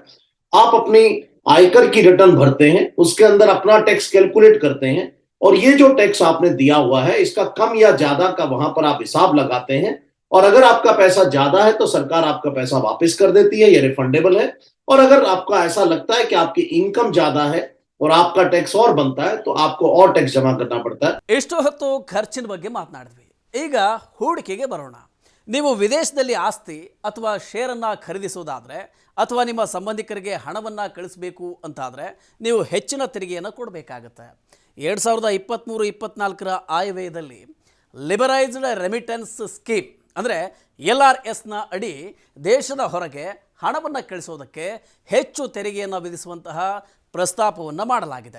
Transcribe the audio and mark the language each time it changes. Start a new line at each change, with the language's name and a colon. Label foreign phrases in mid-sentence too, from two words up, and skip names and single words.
Hindi: आप अपनी आयकर की रिटर्न भरते हैं, उसके अंदर अपना टैक्स कैलकुलेट करते हैं, और ये जो टैक्स आपने दिया हुआ है इसका कम या ज्यादा का वहां पर आप हिसाब लगाते हैं. और अगर आपका पैसा ज्यादा है तो सरकार आपका पैसा वापस कर देती है, ये रिफंडेबल है. और अगर आपका ऐसा लगता है कि आपकी इनकम ज्यादा है और आपका टैक्स और बनता है, तो आपको और टैक्स जमा करना पड़ता है.
Kannada: ಇಷ್ಟು ಹೊತ್ತು ಖರ್ಚಿನ ಬಗ್ಗೆ ಮಾತನಾಡಿದ್ವಿ. ಈಗ ಹೂಡಿಕೆಗೆ ಬರೋಣ. ನೀವು ವಿದೇಶದಲ್ಲಿ ಆಸ್ತಿ ಅಥವಾ ಶೇರನ್ನು ಖರೀದಿಸೋದಾದರೆ ಅಥವಾ ನಿಮ್ಮ ಸಂಬಂಧಿಕರಿಗೆ ಹಣವನ್ನು ಕಳಿಸಬೇಕು ಅಂತಾದರೆ ನೀವು ಹೆಚ್ಚಿನ ತೆರಿಗೆಯನ್ನು ಕೊಡಬೇಕಾಗತ್ತೆ. 2023-24 ಆಯವ್ಯಯದಲ್ಲಿ ಲಿಬರೈಸ್ಡ್ ರೆಮಿಟೆನ್ಸ್ ಸ್ಕೀಮ್ ಅಂದರೆ LRSನ ಅಡಿ ದೇಶದ ಹೊರಗೆ ಹಣವನ್ನು ಕಳಿಸೋದಕ್ಕೆ ಹೆಚ್ಚು ತೆರಿಗೆಯನ್ನು ವಿಧಿಸುವಂತಹ ಪ್ರಸ್ತಾಪವನ್ನು ಮಾಡಲಾಗಿದೆ.